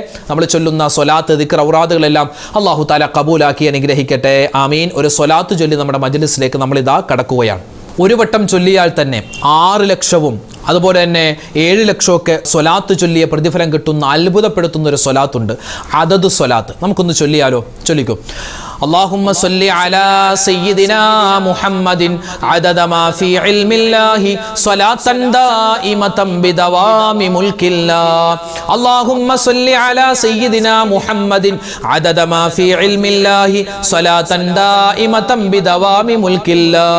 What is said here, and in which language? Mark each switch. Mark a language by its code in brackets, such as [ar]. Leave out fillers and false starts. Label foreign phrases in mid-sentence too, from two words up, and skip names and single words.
[ml] നമ്മൾ ചൊല്ലുന്ന സ്വലാത്ത്, ദിക്ർ, ഔറാദുകളെല്ലാം [ar] الله تعالى [ml] കബൂലാക്കി അനുഗ്രഹിക്കട്ടെ. ആമീൻ. ഒരു സ്വലാത്ത് ചൊല്ലി നമ്മുടെ മജ്ലിസിലേക്ക് നമ്മളിതാ കടക്കുകയാണ്. ഒരു വട്ടം ചൊല്ലിയാൽ തന്നെ 6 ലക്ഷവും അതുപോലെ തന്നെ 7 ലക്ഷമൊക്കെ സ്വലാത്ത് ചൊല്ലിയ പ്രതിഫലം കിട്ടുന്ന അത്ഭുതപ്പെടുത്തുന്ന ഒരു സ്വലാത്തുണ്ട്, [ar] عدد صلاة. [ml] നമുക്കൊന്ന് ചൊല്ലിയാലോ? ചൊല്ലിക്കോ. [ar] اللهم صل على سيدنا محمد عدد ما في علم الله صلاة دائمة بدوام ملك الله. اللهم صل على سيدنا محمد عدد ما في علم الله صلاة دائمة بدوام ملك الله.